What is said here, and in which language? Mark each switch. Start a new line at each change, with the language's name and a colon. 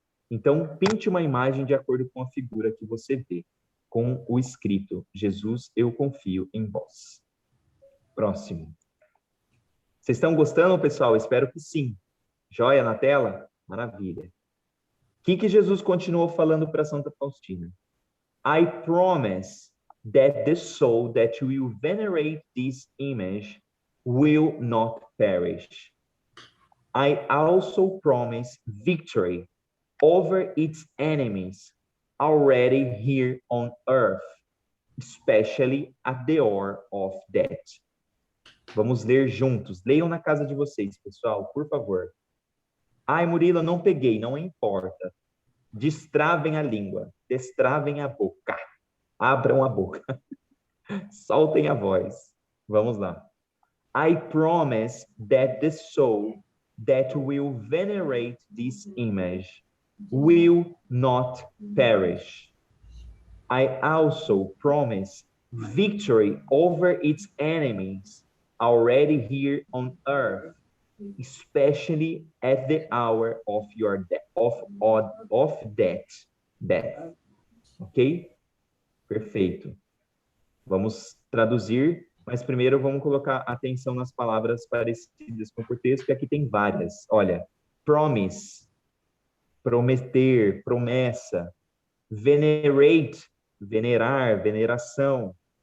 Portuguese: Então, pinte uma imagem de acordo com a figura que você vê, com o escrito, Jesus, eu confio em vós. Próximo. Vocês estão gostando, pessoal? Espero que sim. Joia na tela? Maravilha. O que Jesus continuou falando para Santa Faustina?
English: I promise that the soul that will venerate this image will not perish. I also promise victory over its enemies already here on earth, especially at the hour of death.
Portuguese: Vamos ler juntos. Leiam na casa de vocês, pessoal, por favor. Ai, Murilo, não peguei, não importa. Destravem a língua, destravem a boca, abram a boca, soltem a voz. Vamos lá.
English: I promise that the soul that will venerate this image will not perish. I also promise victory over its enemies already here on earth, especially at the hour of your death.
Portuguese: Ok? Perfeito. Vamos traduzir, mas primeiro vamos colocar atenção nas palavras parecidas com o português, porque aqui tem várias. Olha, promise, prometer, promessa. Venerate, venerar, veneração.